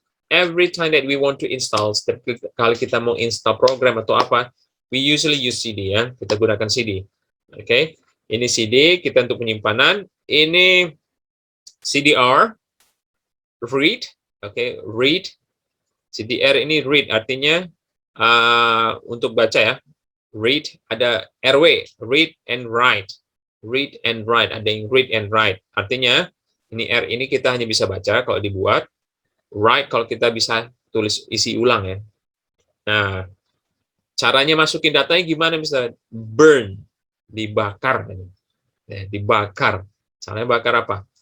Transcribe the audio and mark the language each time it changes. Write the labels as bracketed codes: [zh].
[en] every time that we want to install, [id] kalau kita mau install program atau apa, [en] we usually use CD ya. [id] Kita gunakan CD. [en] Oke. [id] Ini CD kita untuk penyimpanan. Ini CDR read. Oke, read. CDR ini read artinya untuk baca ya. [en] Read ada RW, read and write. Read and write, [id] ada yang [en] read and write. [id] Artinya ini R ini kita hanya bisa baca kalau dibuat. Write kalau kita bisa tulis isi ulang ya. Nah, caranya masukin datanya gimana? Misalnya burn, dibakar. Nah, dibakar. Caranya bakar apa?